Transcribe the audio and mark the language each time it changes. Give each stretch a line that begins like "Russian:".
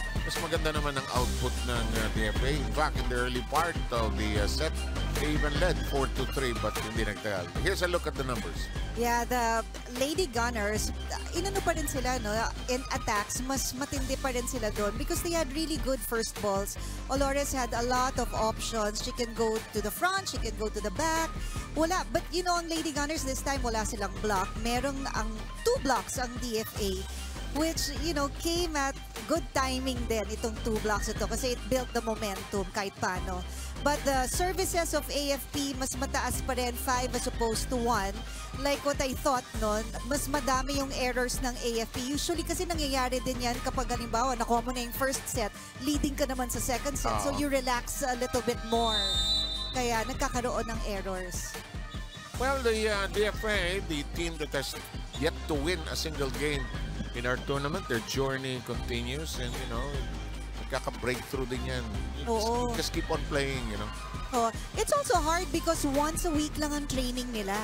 Filipino: Mas maganda naman ang output ng DFA.
English: In fact, in the early part of the set, they even led 4-3 but
Filipino: hindi nagtagal.
English: Here's a look at the numbers.
Filipino: Yeah, the Lady Gunners, inano pa rin sila, no?
English: In attacks,
Filipino: mas matindi pa rin sila doon
English: because they had really good first balls. Olores had a lot of options. She can go to the front, she can go to the back.
Filipino: Wala,
English: but you know,
Filipino: ang
English: Lady Gunners this time,
Filipino: wala silang
English: block.
Filipino: Merong ang
English: 2 blocks ang DFA, which, you know, came at good timing
Filipino: din itong
English: 2 blocks
Filipino: ito kasi
English: it built the momentum
Filipino: kahit paano.
English: But the services of AFP,
Filipino: mas mataas pa rin,
English: 5 as opposed to 1. Like what I thought
Filipino: noon, mas madami yung errors ng AFP. Usually kasi nangyayari din yan kapag halimbawa nakuha mo na yung first set, leading ka naman sa second set,
English: so you relax a little bit more.
Filipino: Kaya nagkakaroon ng errors.
English: Well, the DFA, the team that has yet to win a single game in our tournament, their journey continues and, you know,
Filipino: nagkaka-breakthrough din yan.
English: You just keep on playing, you know. Oh, it's also hard because once a week
Filipino: lang ang training nila.